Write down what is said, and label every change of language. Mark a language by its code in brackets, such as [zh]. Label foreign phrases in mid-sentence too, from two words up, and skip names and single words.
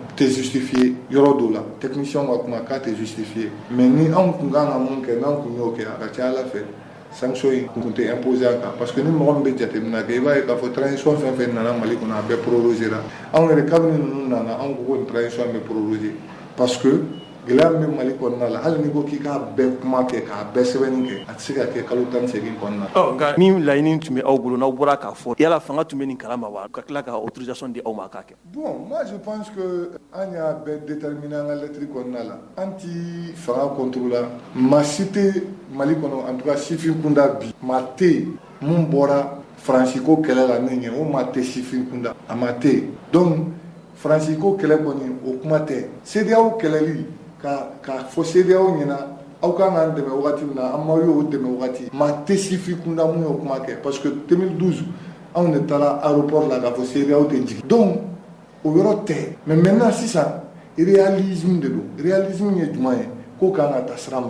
[bm] tɛ justifié yɔrɔ dɔw la technicien ka kuma k'a tɛ justifié mais ni anw kun kan ka mun kɛ n'anw kun y'o kɛ a ka ca Ala fɛ sanction in kun tɛ imposé an kan [fr] parce que [bm] ni mɔgɔ min bɛ jateminɛ kɛ i b'a ye k'a fɔ transition fɛn fɛn nana Mali kɔnɔ a bɛɛ prorogé la anw yɛrɛ kabini ninnu nana anw ko nin transition bɛ prorogé [fr] parce que [bm] gɛlɛya min bɛ Mali kɔnɔna la hali n'i ko k'i k'a bɛɛ kuma kɛ k'a bɛɛ sɛbɛnni kɛ a tɛ se ka kɛ kalo 18 kɔnɔna la. nka min laɲini tun bɛ aw bolo n'aw bɔra k'a fɔ yala fanga tun bɛ nin kalama wa ka tila ka autorisation di aw ma k'a kɛ. [fr] Bon, moi je pense que [bm] an y'a bɛɛ déterminé an ka lettre kɔnɔna la an ti fanga contrôle la maa si tɛ Mali kɔnɔ [fr] en tout cas [bm] sifin kunda bi maa tɛ yen mun bɔra Faransi ko kɛlɛ la ne ɲɛ o maa tɛ sifin kunda a maa tɛ yen donc Faransi ko kɛlɛ kɔni o kuma tɛ CEDEAO kɛlɛli ka fɔ CEDEAO ɲɛna aw kan k'an dɛmɛ wagati min na an m'aw y'o dɛmɛ wagati maa tɛ sifin kunda mun y'o kuma kɛ [fr] parce que [bm] 2012 anw de taara aéroport la k'a fɔ CEDEAO tɛ jigin donc o yɔrɔ tɛ [fr] mais maintenant [bm] sisan réalisme de don réalisme ye jumɛn ye ko kan ka taa sira min